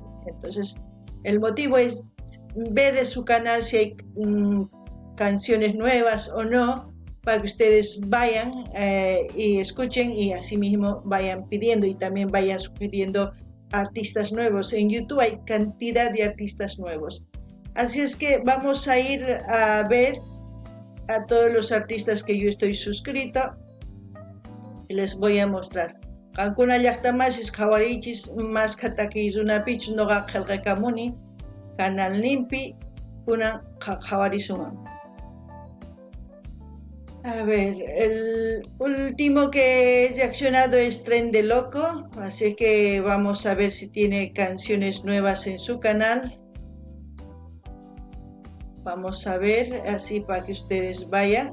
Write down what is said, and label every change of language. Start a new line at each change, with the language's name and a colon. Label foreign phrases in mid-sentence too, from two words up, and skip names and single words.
Spanish: Entonces, el motivo es ver en su canal si hay canciones nuevas o no, para que ustedes vayan y escuchen y así mismo vayan pidiendo y también vayan sugiriendo artistas nuevos. En YouTube hay cantidad de artistas nuevos. Así es que vamos a ir a ver a todos los artistas que yo estoy suscrito y les voy a mostrar.
Quechua: Qankuna llaqtamasis qhawarichis maskha takiykunapichus noqa qillqakamuni canalninpi kunan qhawarisunman.
Spanish: A ver, el último que he reaccionado es Tren de Loco, así que vamos a ver si tiene canciones nuevas en su canal. Vamos a ver, así para que ustedes vayan.